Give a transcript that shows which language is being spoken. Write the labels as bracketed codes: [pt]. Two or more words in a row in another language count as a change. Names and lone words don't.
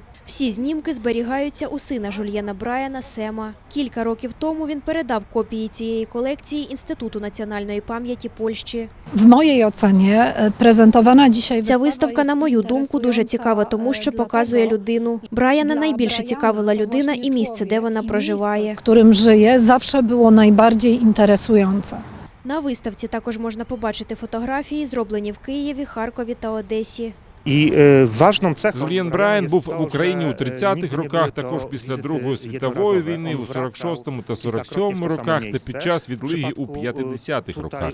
[uk] Всі знімки зберігаються у сина Жюльєна Брайана Сема. Кілька років тому він передав копії цієї колекції Інституту національної пам'яті Польщі. [pl] W mojej ocenie prezentowana dzisiaj [uk] Ця виставка, на мою думку, дуже цікава тому, що показує людину. Брайана найбільше цікавила людина і місце, де вона проживає. [pl] w którym żyje, zawsze było najbardziej interesujące. [uk] На виставці також можна побачити фотографії, зроблені в Києві, Харкові та Одесі. Жюльєн Брайан був в Україні у 30-х роках, також після Другої світової війни, у 46-му та 47-му роках та під час відлиги у 50-х роках.